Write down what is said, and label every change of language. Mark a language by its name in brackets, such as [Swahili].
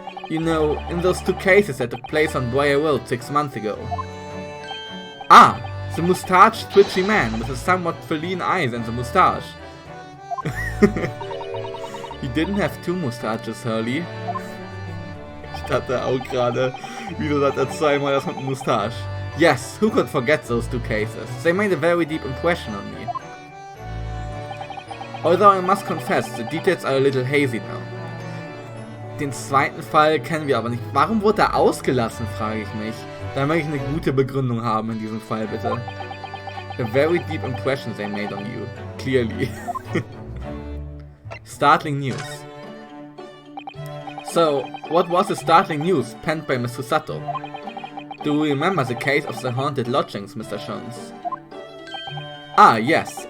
[English] You know, in those 2 cases that took place on Briar Road 6 months ago. Ah, the mustached, twitchy man with the somewhat feline eyes and the mustache. He didn't have 2 mustaches, Hurley. [German] Ich dachte auch gerade, wie du das zweimal das mit Mustache. [English] Yes, who could forget those 2 cases? They made a very deep impression on me. Although I must confess, the details are a little hazy now. [German] Den zweiten Fall kennen wir aber nicht. Warum wurde er ausgelassen, frage ich mich. Da möchte ich eine gute Begründung haben in diesem Fall, bitte. [English] A very deep impression they made on you. Clearly. Startling news. So, what was the startling news penned by Miss Susato? Do you remember the case of the haunted lodgings, Mr. Sholmes? Ah, yes.